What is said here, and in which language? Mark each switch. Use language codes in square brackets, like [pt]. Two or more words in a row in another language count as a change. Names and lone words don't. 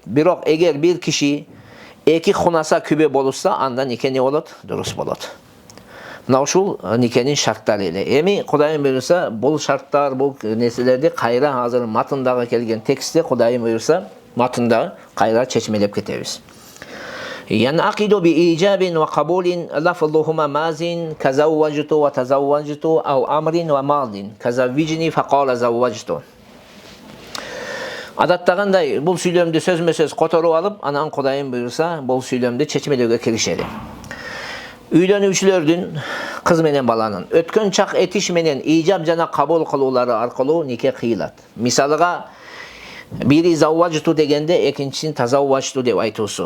[ky] Бирок эгер бир киши эки хунаса күбө болушса, анда нике не болот? Дурус болот. Мына ушул никенин шарттары эле. Эми Кудайым буйрса, бул шарттар, бул нерселерди кайра азыр матындагы келген текстте Кудайым буйрса, матында кайра чечмелеп кетебиз. [ar] ينعقد بإيجاب وقبول لفظهما ماض كزوجت وتزوجت أو أمر وماض كزوجني فقال زوجت. [ky] Адаттагандай бул сүйлөмдү сөзмө-сөз которуп алып, анан Кудайым буйрса, бул сүйлөмдү чечмелөөгө киришели. Үйлөнүүчүлөрдүн кыз менен баланын өткөн чак этиш менен ижаб жана кабыл кылуулары аркылуу нике кыйылат. Мисалыга бири завважту дегенде экинчисин тазавважту деп айтуусу.